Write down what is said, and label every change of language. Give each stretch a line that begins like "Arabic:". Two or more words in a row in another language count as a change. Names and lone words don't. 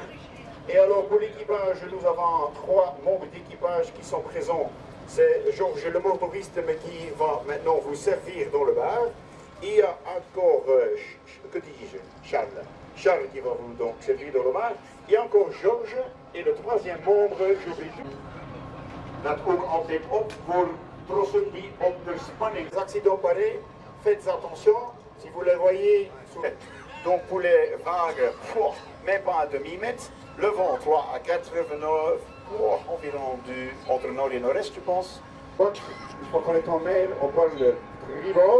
French: Et alors pour l'équipage, nous avons 3 membres d'équipage qui sont présents. C'est Georges le motoriste, mais qui va maintenant vous servir dans le bar. Il y a encore, que dis-je, Charles. Charles qui va vous donc servir dans le bar. Il y a encore Georges et le 3e membre, j'oublie tout.
Dutch: Dat ook altijd op voor trossen die onder spanning.
French: Les accidents pareils, faites attention, si vous les voyez. Donc pour les vagues, même pas à demi-mètre, le vent 3 à 89, environ entre nord et nord-est, je pense. Bon, je crois qu'on est en mer, on parle de tribord.